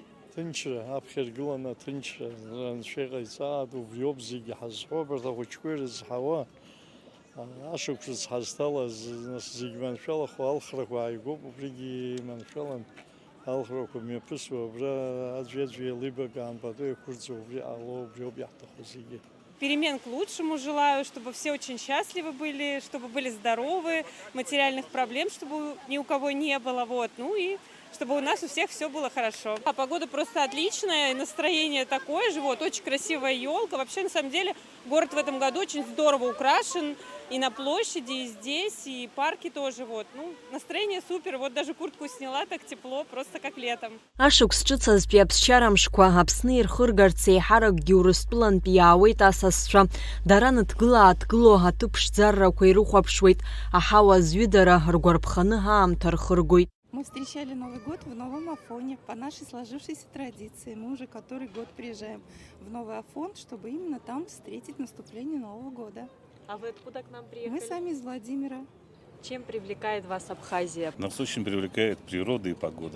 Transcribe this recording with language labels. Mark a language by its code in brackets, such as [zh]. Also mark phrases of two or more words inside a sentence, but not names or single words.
[ab] Ҭынчра, аԥхьа иргыланы аҭынчра анцәа иҟаиҵааит, убриоуп зегьы ҳазҳәо, абарҭ ахәыҷқәа ирызҳауа. Ашықәс ҳазҭалаз зегьы маншәалахо алхрақәа ааигәоуп, убригьы маншәалан алхрақәа мҩаԥысуа, абра аӡәи-аӡәи еилибакаан пату иқәырҵо, убри ҟало, убриоуп иаҳҭаху зегьы. [ru] Перемен к лучшему желаю, чтобы все очень счастливы были, чтобы были здоровы, материальных проблем, чтобы ни у кого не было, вот, ну и чтобы у нас у всех все было хорошо. А погода просто отличная, настроение такое же, вот, очень красивая елка. Вообще, на самом деле, город в этом году очень здорово украшен, и на площади, и здесь, и парки тоже, вот, ну, настроение супер, вот даже куртку сняла, так тепло, просто как летом. [ab] Ашықәс ҿыцазтәи аԥсшьара мшқәа Аԥсны ирхыргарц еиҳаракгьы Урыстәылантәи иаауеит асасцәа. Дара ныҭгыла-ааҭгыло аҭыԥ ԥшӡаррақәа ирыхәаԥшуеит, аҳауа зҩыдара ргәарԥханы аамҭа рхыргоит. [ru] Мы встречали Новый год в Новом Афоне по нашей сложившейся традиции. Мы уже который год приезжаем в Новый Афон, чтобы именно там встретить наступление Нового года. А вы откуда к нам приехали? Мы сами из Владимира. Чем привлекает вас Абхазия? Нас очень привлекает природа и погода.